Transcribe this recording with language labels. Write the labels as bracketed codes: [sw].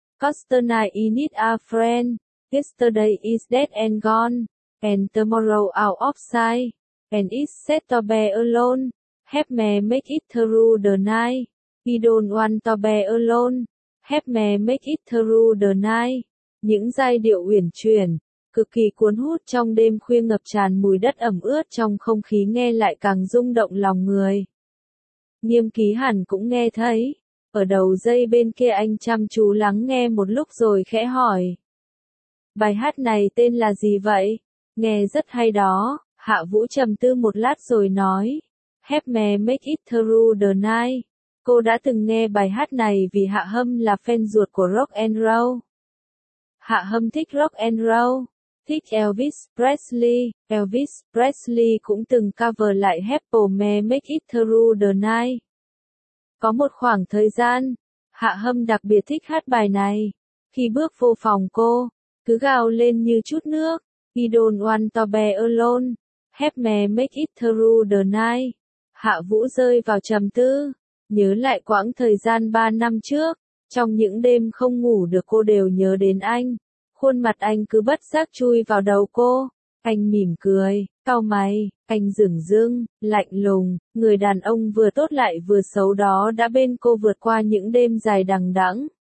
[en] Cause tonight I need a friend, yesterday is dead and gone, and tomorrow out of sight, and it's set to be alone, help me make it through the night, he don't want to be alone, help me make it through the night. [vi] Những giai điệu uyển chuyển, cực kỳ cuốn hút trong đêm khuya ngập tràn mùi đất ẩm ướt trong không khí nghe lại càng rung động lòng người. Nghiêm Ký hẳn cũng nghe thấy. Ở đầu dây bên kia anh chăm chú lắng nghe một lúc rồi khẽ hỏi. Bài hát này tên là gì vậy? Nghe rất hay đó. Hạ Vũ trầm tư một lát rồi nói. [en] Help me make it through the night. [vi] Cô đã từng nghe bài hát này vì Hạ Hâm là fan ruột của rock and roll. Hạ Hâm thích rock and roll. Thích Elvis Presley. Elvis Presley cũng từng cover lại Help me make it through the night. Có một khoảng thời gian, Hạ Hâm đặc biệt thích hát bài này. Khi bước vô phòng cô, cứ gào lên như chút nước. [en] He don't want to be alone. Help me make it through the night. [vi] Hạ Vũ rơi vào trầm tư. Nhớ lại quãng thời gian 3 năm trước. Trong những đêm không ngủ được cô đều nhớ đến anh. Khuôn mặt anh cứ bất giác chui vào đầu cô. Anh mỉm cười, cau mày, anh dửng dưng, lạnh lùng, người đàn ông vừa tốt lại vừa xấu đó đã bên cô vượt qua những đêm dài đằng đẵng.